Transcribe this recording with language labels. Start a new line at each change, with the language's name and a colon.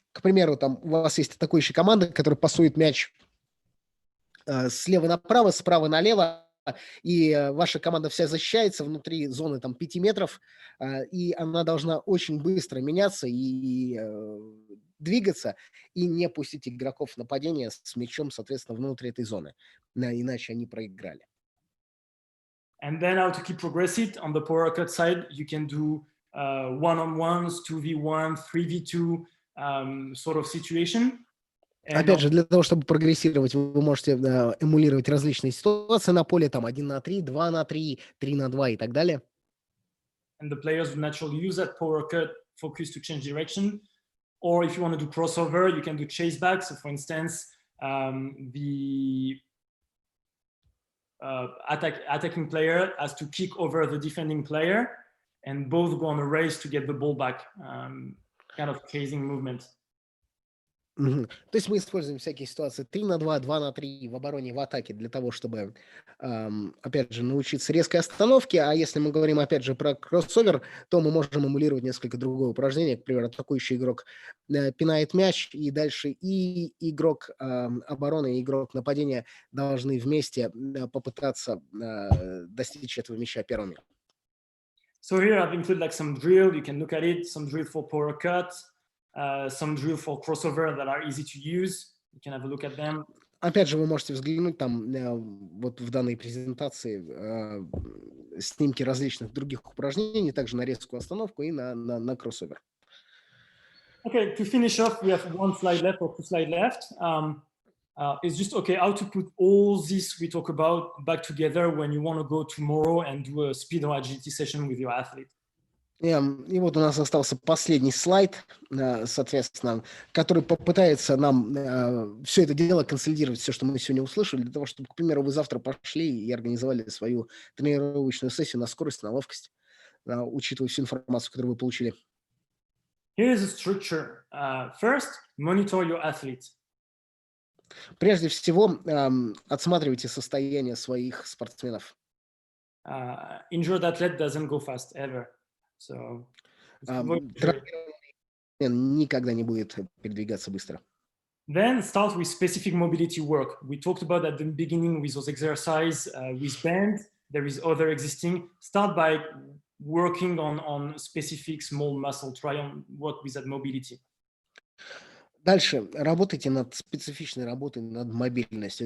Russian: К примеру, там у вас есть атакующая команда, которая пасует мяч слева направо, справа налево, и ваша команда вся защищается внутри зоны там 5 метров, и она должна очень быстро меняться и двигаться, и не пустить игроков в нападение с мячом, соответственно, внутри этой зоны. Иначе они проиграли.
English: And then how to keep progress it on the power cut side, you can do one-on-ones, 2v1, 3v2 sort of situation.
Russian: Опять же, для того, чтобы прогрессировать, вы можете эмулировать различные ситуации на поле, там 1 на 3, 2 на 3, 3 на 2 и так далее.
English: And the players would naturally use that power cut focus to change direction. Or if you want to do crossover, you can do chase back. So for instance, the attacking player has to kick over the defending player and both go on a race to get the ball back, kind of chasing movement.
Russian: То есть мы используем всякие ситуации 3 на 2, 2 на 3 в обороне и в атаке для того, чтобы, опять же, научиться резкой остановке. А если мы говорим, опять же, про кроссовер, то мы можем эмулировать несколько другое упражнение. К примеру, атакующий игрок пинает мяч, и дальше и игрок обороны, и игрок нападения должны вместе попытаться достичь этого мяча первыми.
English: So here I've included like some drill. You can look at it. Some drill for power cut. Some drill for crossover that are easy to use. You can have a look at them.
Russian: Опять же, вы можете взглянуть там вот в данной презентации снимки различных других упражнений, также на резкую остановку и на кроссовер.
English: Okay, to finish off, we have one slide left or two slides left. It's just okay how to put all this we talk about back together when you want to go tomorrow and do a speed or agility session with your athlete.
Russian: И вот у нас остался последний слайд, соответственно, который попытается нам все это дело консолидировать, все, что мы сегодня услышали, для того, чтобы, к примеру, вы завтра пошли и организовали свою тренировочную сессию на скорость, на ловкость, учитывая всю информацию, которую вы получили.
English: Here is a structure. First, monitor your athlete.
Russian: Прежде всего, отсматривайте состояние своих спортсменов.
English: Injured athlete doesn't go fast ever. So,
Russian: никогда не будет передвигаться быстро.
English: Then start with specific mobility work. We talked about at the beginning with those exercises with band. There is other existing. Start by working on specific small muscle. Try and work with that mobility.
Russian: Дальше работайте над специфичной работой над мобильностью.